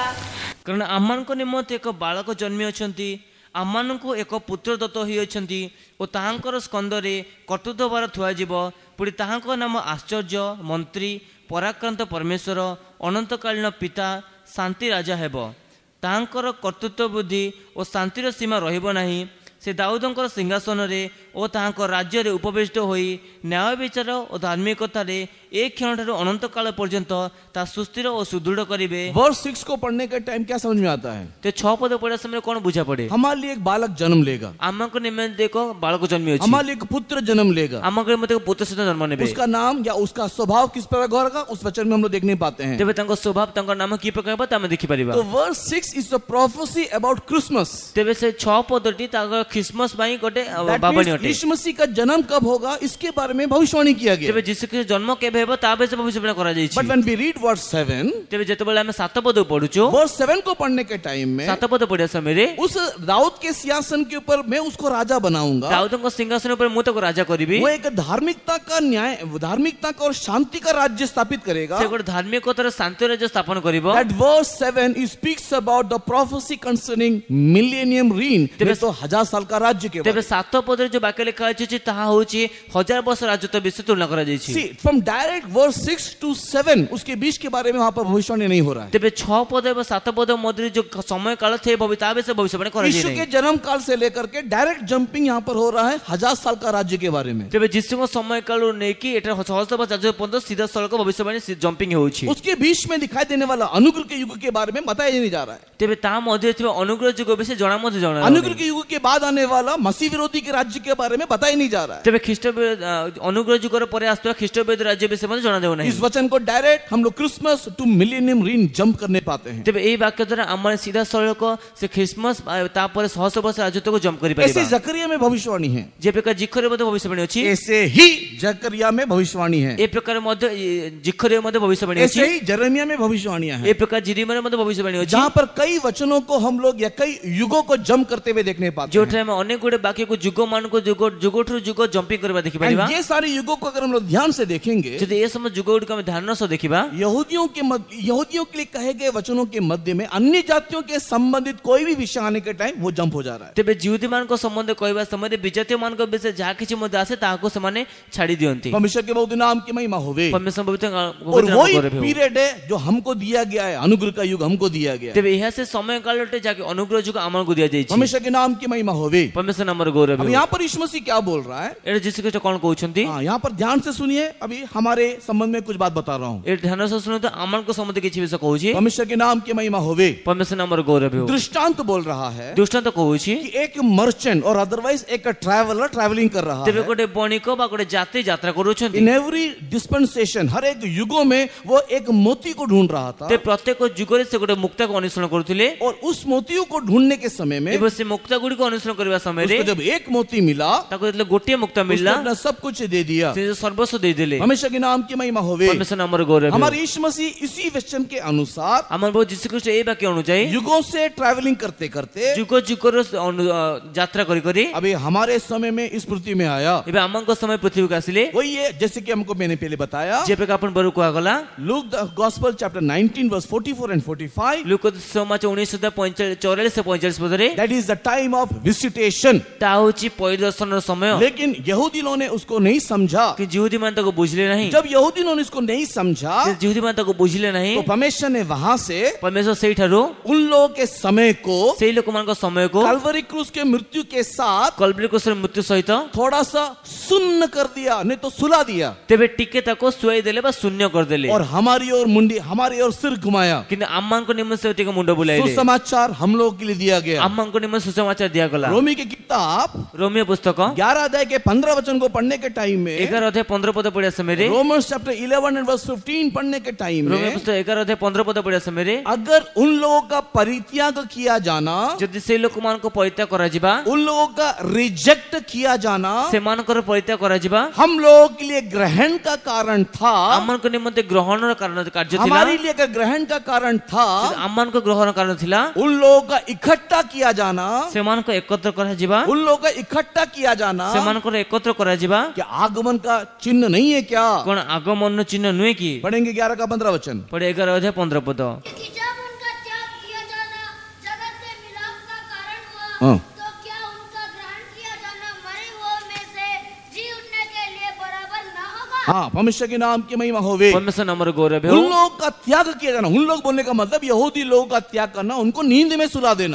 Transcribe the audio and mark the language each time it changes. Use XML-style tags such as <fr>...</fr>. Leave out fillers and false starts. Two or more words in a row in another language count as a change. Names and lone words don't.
<or>କାରଣ ଆମମାନଙ୍କ ନିମନ୍ତେ ଏକ ବାଳକ ଜନ୍ମି ଅଛନ୍ତି ଆମମାନଙ୍କୁ ଏକ ପୁତ୍ର ଦତ୍ତ ହୋଇ ଅଛନ୍ତି ଓ ତାହାଙ୍କର ସ୍କନ୍ଧରେ କର୍ତ୍ତୃତ୍ୱ ଭାର ଥୁଆ ଯିବ ପୁଣି ତାହାଙ୍କ ନାମ ଆଶ୍ଚର୍ଯ୍ୟ ମନ୍ତ୍ରୀ ପରାକ୍ରାନ୍ତ ପରମେଶ୍ୱର ଅନନ୍ତକାଳୀନ ପିତା ଶାନ୍ତି ରାଜା ହେବ। ତାହାଙ୍କର କର୍ତ୍ତୃତ୍ୱ ବୃଦ୍ଧି ଆଉ ଶାନ୍ତିର ସୀମା ରହିବ ନାହିଁ। ସେ ଦାଉଦଙ୍କର ସିଂହାସନରେ ଓ ତାହାଙ୍କ ରାଜ୍ୟରେ ଉପବିଷ୍ଟ ହୋଇ ନ୍ୟାୟ ବିଚାର ଓ ଧାର୍ମିକତାରେ ଏ କ୍ଷଣଠାରୁ ଅନନ୍ତ କାଳ ପର୍ଯ୍ୟନ୍ତ ତା ସୁସ୍ଥିର ଓ ସୁଦୃଢ଼ କରିବେ।</or> <hi>वर्स 6 को पढ़ने के टाइम क्या समझ में आता है?</hi> <or>ते 6 ପଦ ପଢ଼ିବା ସମୟରେ କ'ଣ ବୁଝା ପଡ଼େ?</or> <hi>हमारे लिए एक बालक जन्म लेगा,</hi> <or>ଆମଙ୍କ ନିମନ୍ତେ ଏକ ବାଳକ ଜନ୍ମ ଅଛି,</or> <hi>हमारे लिए एक पुत्र जन्म लेगा।</hi> <or>ଆମଙ୍କ ନିମନ୍ତେ ଏକ ପୁତ୍ର ସନ୍ତାନ ଜନ୍ମ ନେବେ।</or> <hi>उसका नाम या उसका स्वभाव किस प्रकार होगा उस वचन में हम लोग देख नहीं पाते हैं।</hi> <or>ତେବେ ତାଙ୍କ ସ୍ୱଭାବ ତାଙ୍କ ନାମ କି ପ୍ରକାର ହେବ ଆମେ ଦେଖିପାରିବା।</or> <en>तो वर्स 6 is a prophecy about Christmas।</en> <or>ତେବେ ସେ 6 ପଦଟି ତାଙ୍କ ଖ୍ରୀଷ୍ଟମାସ ପାଇଁ ଗୋଟେ</or> <en>That</en> <or>ବାବଣୀ</or> <en>means</en> <or>ଅଟେ।</or> <hi>यीशु मसीह का जन्म कब होगा इसके बारे में भविष्यवाणी किया गया।</hi> <or>ତେବେ ଯୀଶୁଖ୍ରୀଷ୍ଟ ଜନ୍ମ କେବେ ହେବ ତା ବିଷୟରେ ଭବିଷ୍ୟବାଣୀ କରାଯାଇଛି।</or> <en>But when we read verse 7,</en> <or>ତେବେ ଯେତେବେଳେ ଆମେ 7 ପଦ ପଢୁଛୁ,</or> <hi>वर्स 7 को पढ़ने के टाइम में</hi> <or>7 ପଦ ପଢିବା ସମୟରେ</or> <hi>उस दाऊद के सिंहासन के ऊपर मैं उसको राजा बनाऊंगा।</hi> <or>ଦାଉଦଙ୍କ ସିଂହାସନ ଉପରେ ମୁଁ ତାକୁ ରାଜା କରିବି।</or> <hi>वो एक धार्मिकता का न्याय, धार्मिकता का और शांति का राज्य स्थापित करेगा।</hi> <or>ସେ ଗୋଟେ ଧାର୍ମିକତାର ଶାନ୍ତି ରାଜ୍ୟ ସ୍ଥାପନ କରିବ।</or> <en>That verse 7 it speaks about the prophecy concerning millennium reign।</en> <or>तेबे</or> <hi>तो 1000 साल का राज्य के</hi> <or>ତେବେ</or> <hi>बारे में।</hi> <or>7 ପଦରେ ଯୋଉ ବାକ୍ୟ ଲେଖା ଅଛି ତାହା ହେଉଛି 1000 ବର୍ଷ ରାଜତ୍ୱ ବିଷୟ ତୁଳନା କରାଯାଇଛି।</or> <en>See, from direct verse 6 to 7</en> <hi>उसके बीच के बारे में वहां पर भविष्यवाणी नहीं हो रहा है।</hi> <or>ତେବେ 6 ପଦ ଏବଂ 7 ପଦ ମଧ୍ୟରେ ଯୋଉ ସମୟ କାଳ ଥାଏ ତା ବିଷୟରେ ଭବିଷ୍ୟବାଣୀ କରାଯାଇ</or> <hi>यीशु के</hi> <or>ନାହିଁ।</or> <hi>जन्म काल से लेकर के डायरेक्ट जंपिंग यहाँ पर हो रहा है 1000 साल का राज्य के बारे में।</hi> <or>ତେବେ ଯୀଶୁଙ୍କ ସମୟ କାଳରୁ ନେଇକି ଏଠାରେ 600 ବର୍ଷ ରାଜତ୍ୱ ପର୍ଯ୍ୟନ୍ତ ସିଧା ସଳଖ ଭବିଷ୍ୟବାଣୀ ଜମ୍ପିଂ ହେଉଛି।</or> <hi>उसके बीच में दिखाई देने वाला अनुग्रह के युग के बारे में बताया नहीं जा रहा है।</hi> <or>ତେବେ ତା ମଧ୍ୟରେ ଥିବା ଅନୁଗ୍ରହ ଯୁଗ ବିଷୟ ଜଣା ମଧ୍ୟ ଜଣା</or> <hi>अनुग्रह के युग के बाद आने वाला मसीह विरोधी के राज्य के बारे में बताया नहीं जा रहा है।</hi> <or>ତେବେ ଖ୍ରୀଷ୍ଟ ଅନୁଗ୍ରହ ଯୁଗର ପରେ ଆସୁଥିବା ଖ୍ରୀଷ୍ଟ ବିରୋଧୀ ରାଜ୍ୟ ବିଷୟ ମଧ୍ୟ ଜଣା ଦେଉ ନାହିଁ।</or> <hi>इस वचन को डायरेक्ट हम लोग</hi> <en>Christmas to millennium reign jump</en> <hi>करने पाते हैं।</hi> <or>ତେବେ ଏହି ବାକ୍ୟ ଦ୍ୱାରା ଆମର ସିଧା ସଳଖ ସେ ଖ୍ରୀଷ୍ଟମାସ ତାପରେ 600 ବର୍ଷ ରାଜତ୍ୱକୁ ଜମ୍ପ</or> <hi>ऐसे</hi> <or>କରିପାରିବା।</or> <hi>जकरिया में भविष्यवाणी है,</hi> <or>ଯେ ପ୍ରକାର ଜିଖରେ ମଧ୍ୟ ଭବିଷ୍ୟବାଣୀ ଅଛି,</or> <hi>ऐसे ही जकरिया में भविष्यवाणी है,</hi> <or>ଏ ପ୍ରକାର ମଧ୍ୟ ଜିଖରେ ମଧ୍ୟ ଭବିଷ୍ୟବାଣୀ ଅଛି,</or> <hi>ऐसे ही जरमिया में भविष्यवाणियां</hi> <or>ଏ</or> <hi>हैं।</hi> <or>ପ୍ରକାର ଜିରିମାରେ ମଧ୍ୟ ଭବିଷ୍ୟବାଣୀ ଅଛି।</or> <hi>जहां पर कई वचनों को हम लोग या कई युगों को जंप करते हुए देखने पाते हैं।</hi> <or>ଯୋଉଠାରେ ଆମେ ଅନେକ ଗୁଡେ ବାକ୍ୟକୁ ଯୁଗ ମାନଙ୍କୁ ଯୁଗଠାରୁ ଯୁଗ ଜମ୍पिଂ କରିବା ଦେଖିପାରିବା।</or> <hi>And ये सारे युगों को अगर हम लोग ध्यान से देखेंगे,</hi> <or>ଯଦି ଏ ସମୟ ଯୁଗ ଗୁଡିକ ଆମେ ଧ୍ୟାନ ସହ ଦେଖିବା,</or> <hi>यहूदियों के लिए कहे गए वचनों के मध्य में अन्य जातियों के संबंधित कोई भी विषय आने के टाइम वो जंप हो जा रहा है।</hi> <or>ତେବେ ଜିହୁଦୀ ମାନଙ୍କ ସମ୍ବନ୍ଧରେ କହିବା ସମୟରେ ବିଜାତୀୟ ମାନଙ୍କ ବିଷୟରେ ଯାହା କିଛି ମଧ୍ୟ ଆସେ ତାହାକୁ ସେମାନେ ଛାଡି ଦିଅନ୍ତି।</or> <hi>परमेश्वर के बहुत नाम की महिमा होवे।</hi> <or>ପରମେଶ୍ୱର ପବିତ୍ର</or> <hi>और वही पीरियड है जो हमको दिया गया है, अनुग्रह का युग हमको दिया गया है।</hi> <or>ତେବେ ଏହା ସେ ସମୟ କାଳ ଅଟେ ଯାହାକି ଅନୁଗ୍ରହ ଯୁଗ ଆମକୁ ଦିଆଯାଇଛି।</or> <hi>परमेश्वर के नाम की महिमा होवे।</hi> <or>ପରମେଶ୍ୱର ନାମର ଗୌରବ</or> <hi>अब</hi> <or>ହେଉ।</or> <hi>यहाँ पर यीशु मसीह क्या बोल रहा है?</hi> <or>ଏଠି ଯୀଶୁ ଖ୍ରୀଷ୍ଟ କ'ଣ କହୁଛନ୍ତି?</or> <hi>हाँ, यहाँ पर ध्यान से सुनिए, अभी हमारे संबंध में कुछ बात बता रहा हूँ।</hi> <or>ଏଠି ଧ୍ୟାନ ସହ ଶୁଣନ୍ତୁ, ଆମମାନଙ୍କ ସମ୍ବନ୍ଧରେ କିଛି ବିଷୟ କହୁଛି।</or> <hi>परमेश्वर के नाम की महिमा होवे।</hi> <or>ପରମେଶ୍ୱର ନାମର ଗୌରବ ହେଉ।</or> <hi>दृष्टांत बोल रहा है</hi> <or>ଦୃଷ୍ଟାନ୍ତ କହୁଛି,</or> <hi>कि एक मर्चेंट और अदरवाइज एक</hi> <en>traveller travelling</en> <hi>कर रहा</hi> <or>ତେବେ</or> <hi>है।</hi> <or>ଗୋଟେ ବଣିକ ବା ଗୋଟେ ଯାତ୍ରୀ ଯାତ୍ରା କରୁଛନ୍ତି।</or> <en>in every dispensation,</en> <hi>हर एक युगों में वो एक मोती को ढूंढ रहा था।</hi> <or>ତେବେ ପ୍ରତ୍ୟେକ ଯୁଗରେ ସେ ଗୋଟେ ମୁକ୍ତାକୁ ଅନ୍ୱେଷଣ କରୁଥିଲେ।</or> <hi>और उस मोतियों को ढूंढने के समय में</hi> <or>ଏବଂ ସେ ମୁକ୍ତା ଗୁଡ଼ିକୁ ଅନ୍ୱେଷଣ କରିବା ସମୟରେ</or> <hi>उसको जब एक मोती मिला,</hi> <or>ତାକୁ ଯେତେବେଳେ ଗୋଟିଏ ମୁକ୍ତା</or> <hi>उसने</hi> <or>ମିଳିଲା,</or> <hi>अपना सब कुछ दे दिया।</hi> <or>ସେ ସର୍ବସ୍ୱ ଦେଇଦେଲେ।</or> <hi>हमेशा के नाम की महिमा होवे।</hi> <or>ପରମେଶ୍ୱର ନାମର ଗୌରବ ହେଉ।</or> <hi>हमारे यीशु मसीह इसी वचन के अनुसार</hi> <or>ଆମର ପ୍ରଭୁ ଯୀଶୁ ଖ୍ରୀଷ୍ଟ ଏହି ବାକ୍ୟ ଅନୁଯାୟୀ</or> <hi>युगों से ट्रैवलिंग करते करते</hi> <or>ଯୁଗ ଯୁଗର ଯାତ୍ରା କରି କରି</or> <hi>अभी हमारे समय में इस पृथ्वी में आया।</hi> <or>ଏବେ ଆମଙ୍କ ସମୟ ପୃଥିବୀକୁ ଆସିଲେ।</or> <hi>वही है जैसे कि हमको मैंने पहले बताया,</hi> <or>ଯେ ପ୍ରକାର ଆପଣ ବରୁ କୁହାଗଲା,</or> <en>Luke the Gospel chapter 19 verse 44 and 45,</en> <or>ଲୁକ ସମାଚାର 19:44-45 ପଦରେ</or> <en>that is the time of visitation।</en> <or>ତା ହେଉଛି ପରିଦର୍ଶନର ସମୟ।</or> <hi>लेकिन यहूदी लोगों ने उसको नहीं समझा।</hi> <or>କି ଜିହୁଦୀ ମାନେ ତାକୁ ବୁଝିଲେ ନାହିଁ।</or> <hi>जब यहूदी लोगों ने इसको नहीं समझा,</hi> <or>ଜିହୁଦୀ ମାନେ ତାକୁ ବୁଝିଲେ ନାହିଁ।</or> <hi>तो परमेश्वर ने वहां से</hi> <or>ପରମେଶ୍ୱର ସେଇଠାରୁ</or> <hi>उन लोगों के समय को</hi> <or>ସେଇ ଲୋକମାନଙ୍କ ସମୟକୁ</or> <hi>कलवरी क्रूस के मृत्यु के साथ</hi> <or>କଲବରୀ କ୍ରୁସର ମୃତ୍ୟୁ ସହିତ</or> <hi>थोड़ा सा सुन्न कर दिया, नहीं तो सुला दिया,</hi> <or>ତେବେ ଟିକେ ତାକୁ ଶୁଆଇ ଦେଲେ ବା ଶୂନ୍ୟ କରିଦେଲେ।</or> <hi>और हमारी ओर मुंडी, हमारी ओर सिर घुमाया।</hi> <or>କିନ୍ତୁ ଆମମାନଙ୍କ ନିମନ୍ତେ ସେ ଟିକେ ମୁଣ୍ଡ ବୁଲାଇଲେ।</or> <hi>सुसमाचार हम लोगों के लिए दिया गया।</hi> <or>ଆମମାନଙ୍କ ନିମନ୍ତେ ସୁସମାଚାର ଦିଆଗଲା।</or> <hi>रोमी की किताब</hi> <or>ରୋମିଓ पुस्तକ</or> <hi>11 अध्याय के 15 वचन को पढ़ने के टाइम में,</hi> <or>11 ଅଧ୍ୟାୟ 15 ପଦ ପଢିବା ସମୟରେ,</or> <en>Romans chapter 11 and verse 15</en> <hi>पढ़ने के टाइम</hi> <or>ରୋମିଓ</or> <hi>में,</hi> <or>ପୁସ୍ତକ 11 ଅଧ୍ୟାୟ 15 ପଦ ପଢିବା ସମୟରେ,</or> <hi>अगर उन लोगों का परित्याग किया जाना,</hi> <or>ଯଦି ସେଇ ଲୋକମାନଙ୍କୁ ପରିତ୍ୟାଗ କରାଯିବା,</or> <hi>उन लोगों का रिजेक्ट किया जाना</hi> <or>ସେମାନଙ୍କର ପରିତ୍ୟାଗ କରାଯିବା</or> <hi>हम लोगों के लिए ग्रहण का कारण था।</hi> <or>ଆମମାନଙ୍କ ନିମନ୍ତେ ଗ୍ରହଣର କାର୍ଯ୍ୟ ଥିଲା।</or> <hi>हमारे लिए अगर ग्रहण का कारण था,</hi> <or>ଆମମାନଙ୍କ ଗ୍ରହଣ କାରଣ ଥିଲା।</or> <hi>उन लोगों का इकट्ठा किया जाना,</hi> <or>ସେମାନଙ୍କ एकत्र କରାଯିବା,</or> <hi>उन लोगों का इकट्ठा किया जाना</hi> <or>ସେମାନଙ୍କର एकत्र କରାଯିବା</or> <hi>क्या आगमन का चिन्ह नहीं है क्या?</hi> <or>କଣ ଆଗମନ ଚିହ୍ନ ନୁହେଁ କି?</or> <hi>पढ़ेंगे 11 का 15 वचन।</hi> <or>ପଢେ 11 ଅଧ୍ୟାୟ 15 ପଦ।</or> <hi>कि जब उनका त्याग किया जाना जगत में मिलाप का कारण हुआ, हाँ। तो क्या उनका ग्रहण किया जाना मरे हुओं में से जी उठने के लिए बराबर ना होगा? हाँ, परमेश्वर के नाम की महिमा होवे।</hi> <or>ପରମେଶ୍ୱର ନାମର ଗୌରବ</or> <hi>उन लोगों का त्याग किया जाना, उन लोग बोलने का मतलब यहूदी लोगों का त्याग करना, उनको नींद में सुला देना।</hi>